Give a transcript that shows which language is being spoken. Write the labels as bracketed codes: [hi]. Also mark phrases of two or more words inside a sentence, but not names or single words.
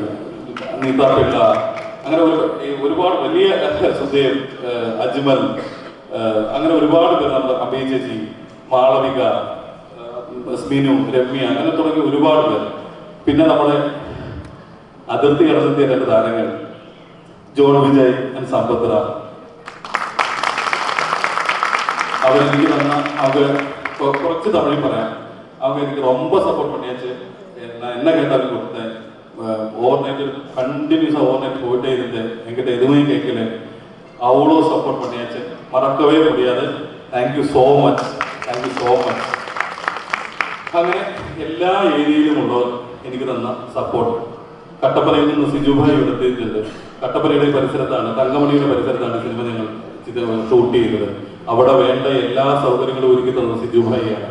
[ml] നീത പിള്ള, അങ്ങനെ ഒരുപാട് വലിയ സുദേവ്, അജ്മൽ, അങ്ങനെ ഒരുപാട് പേര്, നമ്മുടെ അഭയ ചേച്ചി, മാളവിക, സ്മിനു, രമ്യ, അങ്ങനെ തുടങ്ങി ഒരുപാട് പേർ. പിന്നെ നമ്മുടെ അതിർത്തി കടന്നെത്തിയ 2 താരങ്ങൾ ജോൺ വിജയ് ആൻഡ് സമ്പത്ര. അവരെനിക്ക് തന്ന അവർ കുറച്ച് തമിഴിൽ പറയാം. [ta] அவங்க எனக்கு ரொம்ப சப்போர்ட் பண்ணியாச்சு. நான் என்ன கேட்டாலும் கொடுத்தேன். [en] over night continuously over night [ta] போயிட்டே இருந்தேன். என்கிட்ட எதுவுமே கேட்கல. அவ்வளோ சப்போர்ட் பண்ணியாச்சு. மறக்கவே முடியாது. [en] thank you so much. thank you so much. [ml] അങ്ങനെ എല്ലാ ഏരിയയിലുമുള്ളവർ എനിക്ക് തന്ന സപ്പോർട്ട്. കട്ടപ്പനയിൽ നിന്ന് സിജുഭായി എടുത്തിട്ടുണ്ട്. കട്ടപ്പനയുടെ പരിസരത്താണ്, തങ്കമണിയുടെ പരിസരത്താണ് സിനിമ ഞങ്ങൾ ഷൂട്ട് ചെയ്തത്. അവിടെ വേണ്ട എല്ലാ സൗകര്യങ്ങളും ഒരുക്കി തന്നത് സിജുഭായിയാണ്.